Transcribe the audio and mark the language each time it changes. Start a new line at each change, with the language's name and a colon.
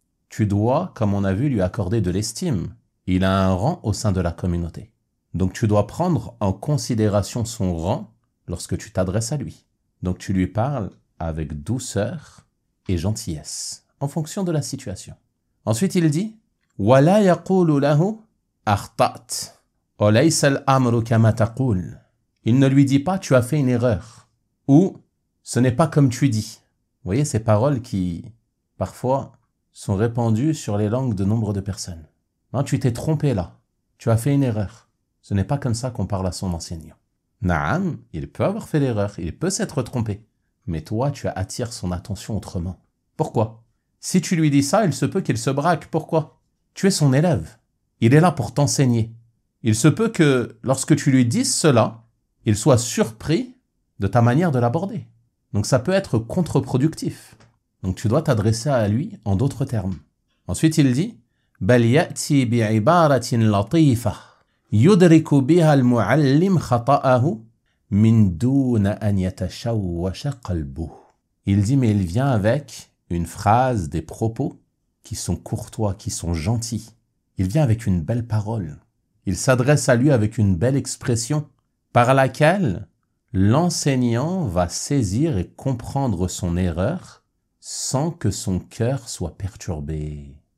French: Tu dois, comme on a vu, lui accorder de l'estime. Il a un rang au sein de la communauté. Donc tu dois prendre en considération son rang lorsque tu t'adresses à lui. Donc tu lui parles avec douceur et gentillesse, en fonction de la situation. Ensuite il dit
Arabic: وَلَا يَقُولُ لَهُ أَخْطَأْتَ وَلَيْسَ الْأَمْرُ كَمَا تَقُولُ.
French: Il ne lui dit pas tu as fait une erreur ou ce n'est pas comme tu dis. Vous voyez ces paroles qui parfois sont répandues sur les langues de nombre de personnes. Non, tu t'es trompé là, tu as fait une erreur. Ce n'est pas comme ça qu'on parle à son enseignant. Naam, il peut avoir fait l'erreur, il peut s'être trompé. Mais toi, tu attires son attention autrement. Pourquoi? Si tu lui dis ça, il se peut qu'il se braque. Pourquoi? Tu es son élève. Il est là pour t'enseigner. Il se peut que, lorsque tu lui dises cela, il soit surpris de ta manière de l'aborder. Donc ça peut être contre-productif. Donc tu dois t'adresser à lui en d'autres termes. Ensuite, il dit
Arabic: بَلْ يَأْتِي بِعِبَارَةٍ لَطِيفَةٍ يدرك بها المعلم خطأه من دون أن يتشوش قلبه.
French: Il dit mais il vient avec une phrase, des propos qui sont courtois, qui sont gentils. Il vient avec une belle parole. Il s'adresse à lui avec une belle expression par laquelle l'enseignant va saisir et comprendre son erreur sans que son cœur soit perturbé.